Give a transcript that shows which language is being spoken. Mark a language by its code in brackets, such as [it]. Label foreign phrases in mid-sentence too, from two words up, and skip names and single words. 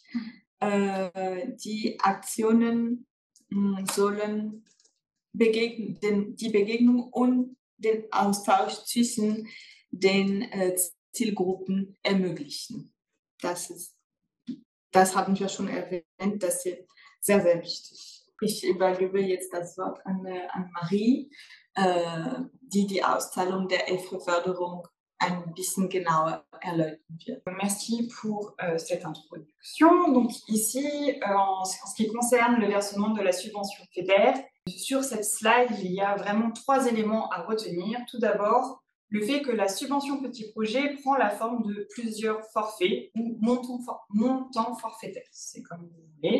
[de] Die Aktionen sollen die Begegnung und den Austausch zwischen den Zielgruppen ermöglichen. Das haben wir schon erwähnt, das ist sehr, sehr wichtig. Ich übergebe jetzt das Wort an Marie, die Auszahlung der EFRE-Förderung ein bisschen genauer erläutern wird. [fr] Merci pour cette introduction. Donc ici, en ce qui concerne le versement de la subvention FEDER, sur cette slide, il y a vraiment 3 éléments à retenir. Tout d'abord, le fait que la subvention petit projet prend la forme de plusieurs forfaits ou montants forfaitaires, c'est comme vous voulez.